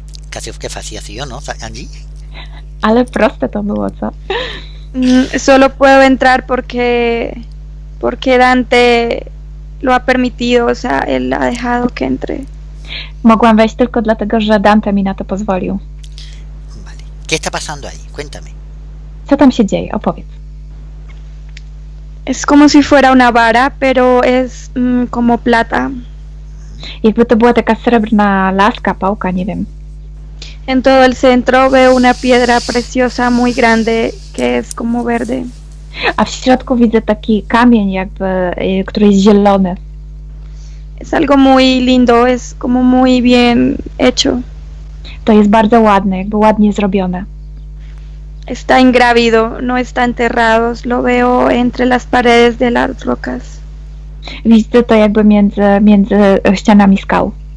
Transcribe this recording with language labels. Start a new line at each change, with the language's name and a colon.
Spanish: Casi que fácil así, ¿no, Angie?
Polish: Ale proste to było, co?
Spanish: Solo puedo entrar porque Dante lo ha permitido, o sea, él ha dejado que entre.
Polish: Mogłam wejść tylko dlatego, że Dante mi na to pozwolił.
Spanish: Vale. ¿Qué está pasando ahí? Cuéntame.
Polish: Co tam się dzieje? Opowiedz.
Spanish: Es como si fuera una vara, pero es como plata.
Polish: Jakby to była taka srebrna laska, pałka, nie wiem.
Spanish: En todo el centro veo una piedra preciosa muy grande que es como verde.
Polish: A w środku widzę taki kamień jakby, który jest zielony.
Spanish: Es algo muy lindo, es como muy bien hecho.
Polish: To jest bardzo ładne, jakby ładnie zrobione.
Spanish: Está ingrávido, no está enterrado, lo veo entre las paredes de las rocas.
Polish: Widzę to jakby między ścianami skał.